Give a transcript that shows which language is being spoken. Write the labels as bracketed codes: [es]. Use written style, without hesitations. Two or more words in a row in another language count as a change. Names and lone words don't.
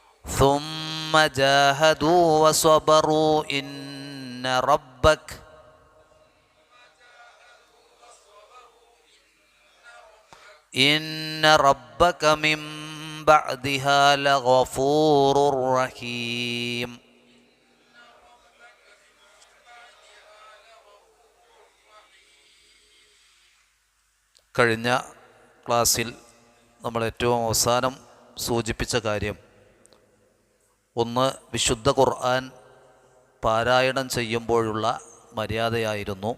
[ar] ثم جاهدوا وصبروا إن ربك من بعدها لغفور رحيم. [ml] കഴിഞ്ഞ ക്ലാസ്സിൽ നമ്മൾ ഏറ്റവും അവസാനം സൂചിപ്പിച്ച കാര്യം, ഒന്ന് വിശുദ്ധ ഖുർആൻ പാരായണം ചെയ്യുമ്പോഴുള്ള മര്യാദയായിരുന്നു.